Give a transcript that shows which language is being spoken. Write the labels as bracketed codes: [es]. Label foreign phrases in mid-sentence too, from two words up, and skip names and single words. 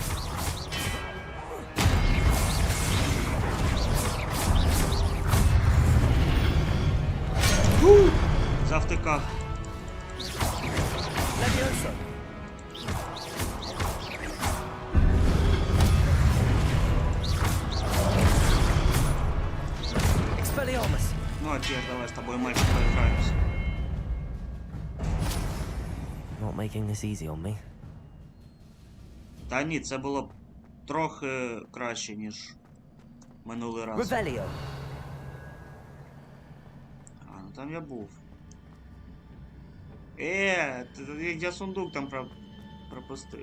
[uk] Завтикав. Leviosa! Expelliarmus! Ну, а теж давай з тобою матч поіграємося. [en] Not making this easy on me. [uk] Та ні, це було б трохи краще, ніж минулий раз. Revelio! А, ну там я був. Я сундук там пропустив.